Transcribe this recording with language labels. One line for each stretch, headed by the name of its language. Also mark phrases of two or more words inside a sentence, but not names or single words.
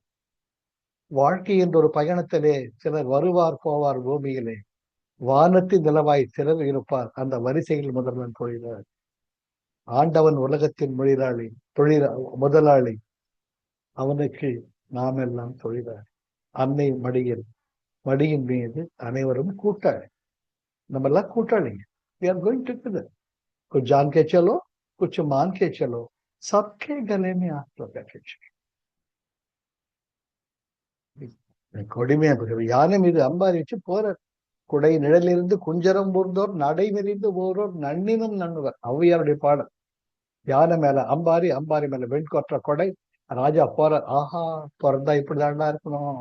Tamil: வாழ்க்கை என்ற ஒரு பயணத்திலே சிலர் வருவார் போவார் பூமியிலே, வானத்தின் நிலவாய் சிலர் இருப்பார் அந்த வரிசையில் முதல்வன் தொழிலாளி. ஆண்டவன் உலகத்தின் முதலாளி, அவனுக்கு நாம் எல்லாம் தொழிலாளி. அன்னை மடியின் மீது அனைவரும் கூட்டாளி. நம்ம எல்லாம் கூட்டாளிங்க.
English: We are going together.
Hindi: कुछ जान के चलो, कुछ मान के चलो, सबके गले में हाथ लगा के चलो.
Tamil: கொடுமையா யானை மீது அம்பாரி வச்சு போற, குடை நிழலிருந்து குஞ்சரம் ஊர்ந்தோர் நடை மெறிந்து போறோர் நன்னினும் நண்ணுவர், ஔவையாருடைய பாடல். யானை மேல அம்பாரி, அம்பாரி மேல வெண்கொற்ற கொடை, ராஜா போற, ஆஹா பிறந்தா இப்படிதாண்டா இருக்கணும்.